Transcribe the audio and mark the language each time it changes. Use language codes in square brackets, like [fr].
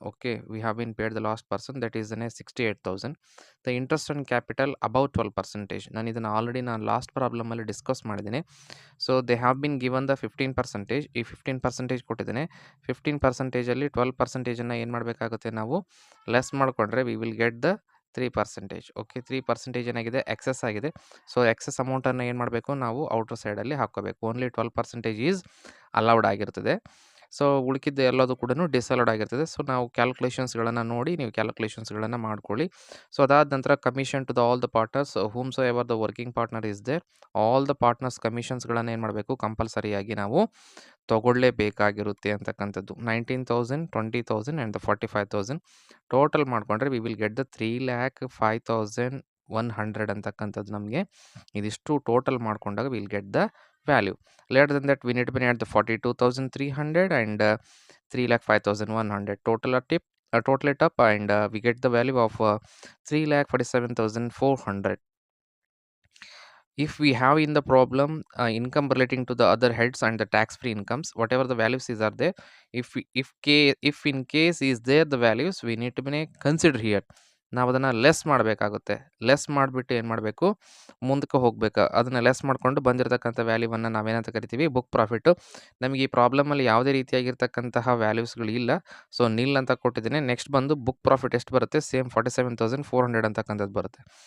[en] Okay, we have been paid the last person, that is 68,000. The interest on capital about 12%. [kn] ನಾನು ಇದನ್ನು already last ಪ್ರಾಬ್ಲಮಲ್ಲಿ discuss ಮಾಡಿದ್ದೀನಿ. [en] So they have been given the 15%. [kn] ಈ 15% ಕೊಟ್ಟಿದ್ದೇನೆ. 15%ಅಲ್ಲಿ 12%ಅನ್ನು ಏನು ಮಾಡಬೇಕಾಗುತ್ತೆ, ನಾವು ಲೆಸ್ ಮಾಡಿಕೊಂಡ್ರೆ [en] We will get the 3%. [kn] Okay, 3% ಏನಾಗಿದೆ, ಎಕ್ಸೆಸ್ ಆಗಿದೆ. ಸೊ ಎಕ್ಸೆಸ್ ಅಮೌಂಟನ್ನು ಏನು ಮಾಡಬೇಕು, ನಾವು ಔಟರ್ ಸೈಡಲ್ಲಿ ಹಾಕ್ಕೋಬೇಕು. ಓನ್ಲಿ 12% ಈಸ್ ಅಲೌಡ್ ಆಗಿರ್ತದೆ. ಸೊ ಉಳಿಕಿದ್ದು ಎಲ್ಲದು ಕೂಡ ಡಿಸಲೌಡ್ ಆಗಿರ್ತದೆ. ಸೊ ನಾವು ಕ್ಯಾಲ್ಕುಲೇಷನ್ಸ್ಗಳನ್ನು ನೋಡಿ ನೀವು ಕ್ಯಾಲ್ಕುಲೇಷನ್ಸ್ಗಳನ್ನು ಮಾಡ್ಕೊಳ್ಳಿ. ಸೊ ಅದಾದ ನಂತರ [en] commission to the all the partners whom so ever the working partner is there, [kn] all the partners ಕಮಿಷನ್ಸ್ಗಳನ್ನು ಏನು ಮಾಡಬೇಕು, ಕಂಪಲ್ಸರಿಯಾಗಿ ನಾವು ತೊಗೊಳ್ಳೇಬೇಕಾಗಿರುತ್ತೆ ಅಂತಕ್ಕಂಥದ್ದು. 19,000, 20,000 ಆ್ಯಂಡ್ ದ 45,000 ಟೋಟಲ್ ಮಾಡಿಕೊಂಡ್ರೆ [en] we will get the 3,05,100 [kn] ಅಂತಕ್ಕಂಥದ್ದು. ನಮಗೆ ಇದಿಷ್ಟು ಟೋಟಲ್ ಮಾಡಿಕೊಂಡಾಗ [en] Will get the value. Later then that we need to add the 42,300 and 3,05,100 total it up and we get the value of 3,47,400. If we have in the problem income relating to the other heads and the tax free incomes, whatever the values is are there, if in case is there the values, we need to consider here. [kn] ನಾವು ಅದನ್ನು less ಮಾಡಬೇಕಾಗುತ್ತೆ. Less ಮಾಡಿಬಿಟ್ಟು ಏನು ಮಾಡಬೇಕು, ಮುಂದಕ್ಕೆ ಹೋಗ್ಬೇಕು. ಅದನ್ನು less ಮಾಡಿಕೊಂಡು ಬಂದಿರತಕ್ಕಂಥ ವ್ಯಾಲ್ಯೂವನ್ನು ನಾವೇನಂತ ಕರಿತೀವಿ, ಬುಕ್ ಪ್ರಾಫಿಟ್ಟು. ನಮಗೆ ಈ ಪ್ರಾಬ್ಲಮಲ್ಲಿ ಯಾವುದೇ ರೀತಿಯಾಗಿರ್ತಕ್ಕಂತಹ ವ್ಯಾಲ್ಯೂಸ್ಗಳು ಇಲ್ಲ. ಸೊ ನಿಲ್ ಅಂತ ಕೊಟ್ಟಿದ್ದೀನಿ. ನೆಕ್ಸ್ಟ್ ಬಂದು ಬುಕ್ ಪ್ರಾಫಿಟ್ ಎಷ್ಟು ಬರುತ್ತೆ, ಸೇಮ್ 47,400 ಅಂತಕ್ಕಂಥದ್ದು ಬರುತ್ತೆ.